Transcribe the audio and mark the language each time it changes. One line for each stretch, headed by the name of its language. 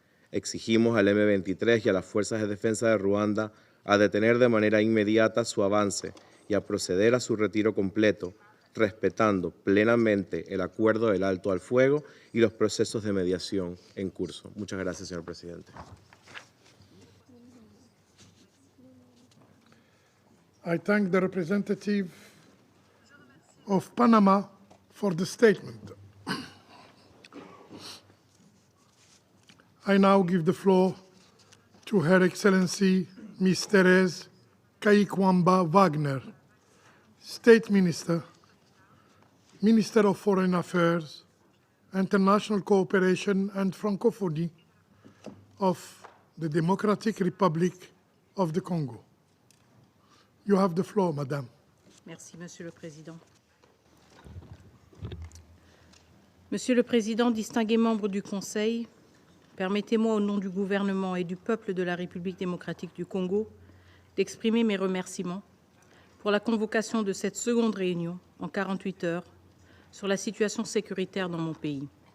Spanish: Exigimos al M23 y a las Fuerzas de Defensa de Ruanda a detener de manera inmediata su avance y a proceder a su retiro completo, respetando plenamente el acuerdo del alto al fuego y los procesos de mediación en curso. Muchas gracias, señor presidente.
English: I thank the representative of Panama for the statement. I now give the floor to Her Excellency Ms. Thérèse Kaikwamba Wagner, State Minister, Minister of Foreign Affairs, International Cooperation and Francophonie of the Democratic Republic of the Congo. You have the floor, Madame.
French: Merci, Monsieur le Président. Monsieur le Président, distingués membres du Conseil, permettez-moi au nom du gouvernement et du peuple de la République démocratique du Congo d'exprimer mes remerciements pour la convocation de cette seconde réunion en 48 heures sur la situation sécuritaire dans mon pays.